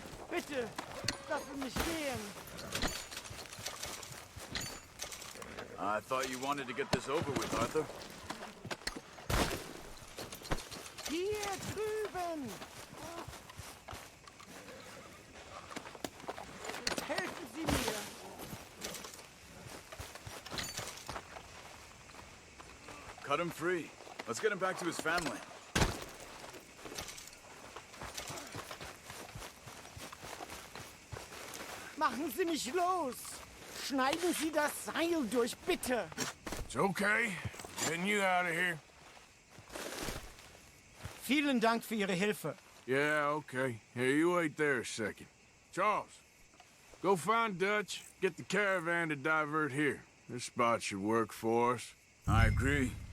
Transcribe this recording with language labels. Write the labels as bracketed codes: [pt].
[de] Bitte, lassen mich gehen! [en] I thought you wanted to get this over with, Arthur. [de] Hier drüben! Helfen Sie mir! [en] Cut him free. Let's get him back to his family. [de] Machen Sie mich los! Schneiden Sie das Seil durch, bitte! [en] It's okay. Getting you out of here. [de] Vielen Dank für Ihre Hilfe. [en] Yeah, okay. Here, you wait there a second. Charles, go find Dutch. Get the caravan to divert here. This spot should work for us. I agree.